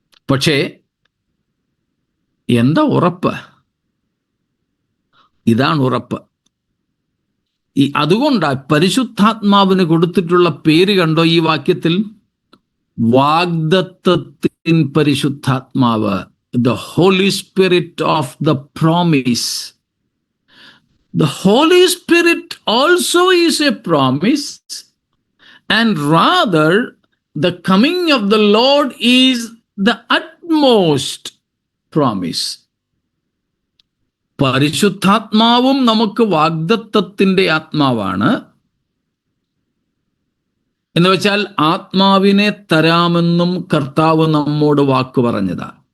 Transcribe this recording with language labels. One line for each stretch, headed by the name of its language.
Malayalam: പക്ഷേ എന്താ ഉറപ്പ്? ഇതാണ് ഉറപ്പ്. അതുകൊണ്ടാണ് പരിശുദ്ധാത്മാവിന് കൊടുത്തിട്ടുള്ള പേര് കണ്ടോ ഈ വാക്യത്തിൽ? വാഗ്ദത്തത്തിൻ പരിശുദ്ധാത്മാവ്,
English: the Holy Spirit of the promise. The Holy Spirit also is a promise, and rather the coming of the Lord is the utmost promise.
Malayalam: പരിശുദ്ധാത്മാവും നമുക്ക് വാഗ്ദത്തത്തിന്റെ ആത്മാവാണ്. എന്ന് വെച്ചാൽ ആത്മാവിനെ തരാമെന്നും കർത്താവ് നമ്മോട് വാക്ക് പറഞ്ഞതാ.